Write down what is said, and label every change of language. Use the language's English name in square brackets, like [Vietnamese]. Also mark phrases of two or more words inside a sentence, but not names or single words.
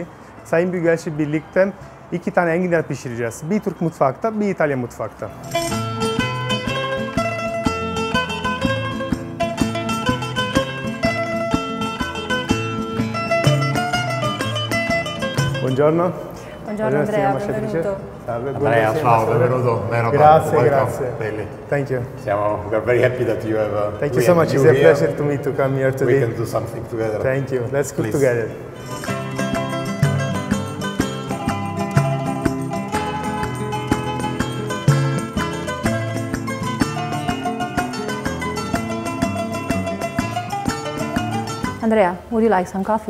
[Turkish] Sayın Büyükelçi birlikte 2 tane enginar pişireceğiz. Bir Türk mutfakta, bir İtalyan mutfakta. [Italian] Buongiorno. Buongiorno Andrea, benvenuto. Salve, Andrea, ciao, benvenuto. Grazie, grazie. Belli. [English] Thank you. We're very happy that you have. Thank you so much. It's a pleasure to me to come here today. We can do something together. Thank you. Let's cook Please. together. Andrea, would you like some coffee?